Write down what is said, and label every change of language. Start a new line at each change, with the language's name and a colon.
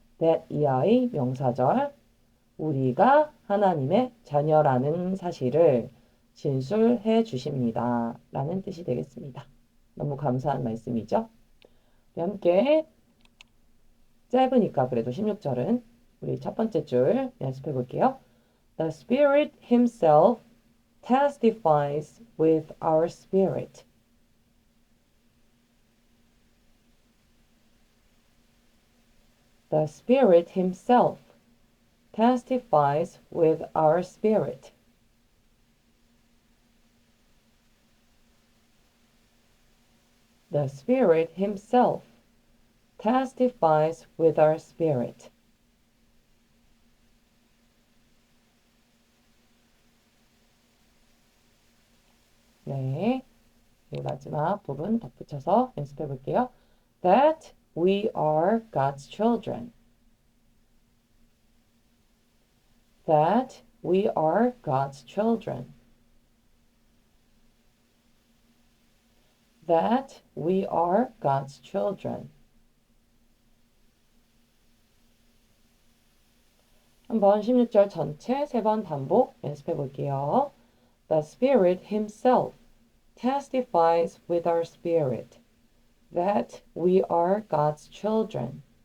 Korean: that 이하의 명사절 우리가 하나님의 자녀라는 사실을 진술해 주십니다. 라는 뜻이 되겠습니다. 너무 감사한 말씀이죠? 함께 짧으니까 그래도 16절은 우리 첫 번째 줄 연습해 볼게요.
English: The Spirit Himself testifies with our spirit. The Spirit Himself testifies with our spirit. The Spirit Himself testifies with our spirit.
Korean: 네, 마지막 부분 덧붙여서 연습해 볼게요.
English: That we are God's children. That we are God's children. That we are God's children.
Korean: 한번 16절 전체 3번 반복 연습해 볼게요.
English: The Spirit Himself testifies with our spirit that we are God's children.